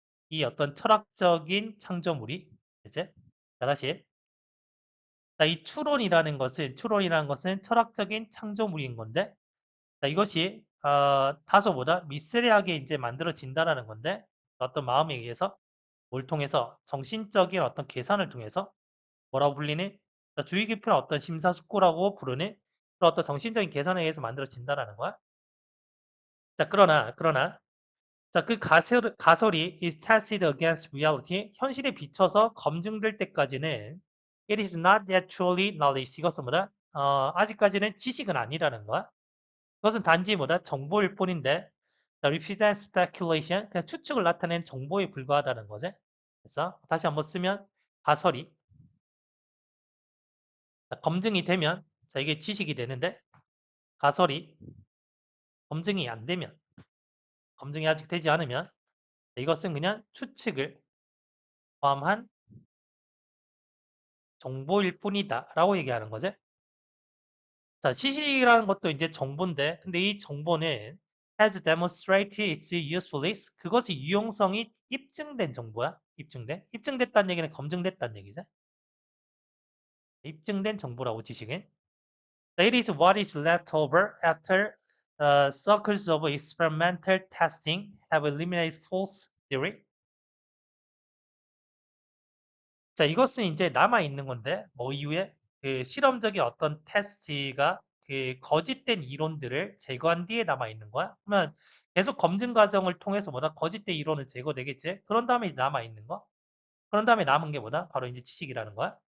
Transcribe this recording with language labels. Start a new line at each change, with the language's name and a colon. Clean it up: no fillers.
Korean: 이 어떤 철학적인 창조물이 이제 자, 다시 자, 이 추론이라는 것은 철학적인 창조물인 건데 자, 이것이 다소보다 미세리하게 이제 만들어진다라는 건데 어떤 마음에 의해서 뭘 통해서 정신적인 어떤 계산을 통해서 뭐라고 불리니? 자, 주의 깊은 어떤 심사숙고라고 부르는 그런 어떤 정신적인 계산에 의해서 만들어진다라는 거야. 자, 그러나 자, 그 가설이
English: is tested against reality.
Korean: 현실에 비춰서 검증될 때까지는
English: it is not actually knowledge.
Korean: 이것은 뭐다? 아직까지는 지식은 아니라는 거야. 그것은 단지 뭐다? 정보일 뿐인데 자,
English: represent speculation.
Korean: 그냥 추측을 나타내는 정보에 불과하다는 거지. 그래서 다시 한번 쓰면 가설이 자, 검증이 되면 자, 이게 지식이 되는데 가설이 검증이 안 되면 검증이 아직 되지 않으면 이것은 그냥 추측을 포함한 정보일 뿐이다 라고 얘기하는 거지. 자, 시식이라는 것도 이제 정보인데 근데 이 정보는
English: has demonstrated its usefulness.
Korean: 그것이 유용성이 입증된 정보야. 입증됐다는 얘기는 검증됐다는 얘기죠. 입증된 정보라고 지식은.
English: That is what is left over after circles of experimental testing have eliminated false theory.
Korean: 자, 이것은 이제 남아 있는 건데 뭐 이후에 그 실험적인 어떤 테스트가 그 거짓된 이론들을 제거한 뒤에 남아 있는 거야. 그러면 계속 검증 과정을 통해서 뭐다 거짓된 이론을 제거되겠지. 그런 다음에 남아 있는 거. 그런 다음에 남은 게 뭐다? 바로 이제 지식이라는 거야.